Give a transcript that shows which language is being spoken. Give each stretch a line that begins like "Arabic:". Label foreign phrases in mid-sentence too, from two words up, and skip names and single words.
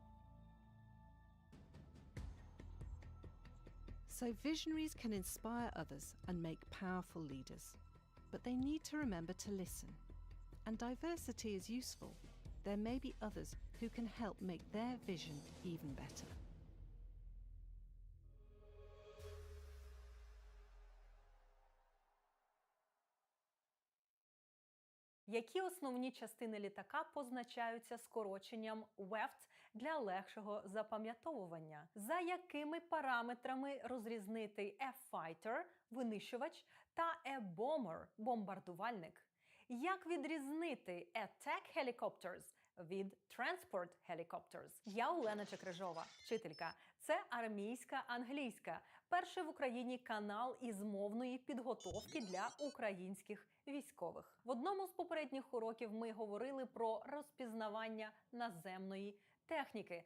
English: So visionaries can inspire others and make powerful leaders, but they need to remember to listen. And diversity is useful. There may be others who can help make their vision even better.
Ukrainian: Які основні частини літака позначаються скороченням WEFT для легшого запам'ятовування? За якими параметрами розрізнити
English: a fighter –
Ukrainian: винищувач та
English: a bomber –
Ukrainian: бомбардувальник? Як відрізнити
English: attack helicopters
Ukrainian: від
English: transport helicopters?
Ukrainian: Я Олена Чекрижова, вчителька. Це армійська англійська. Перший в Україні канал із мовної підготовки для українських військових. В одному з попередніх уроків ми говорили про розпізнавання наземної техніки.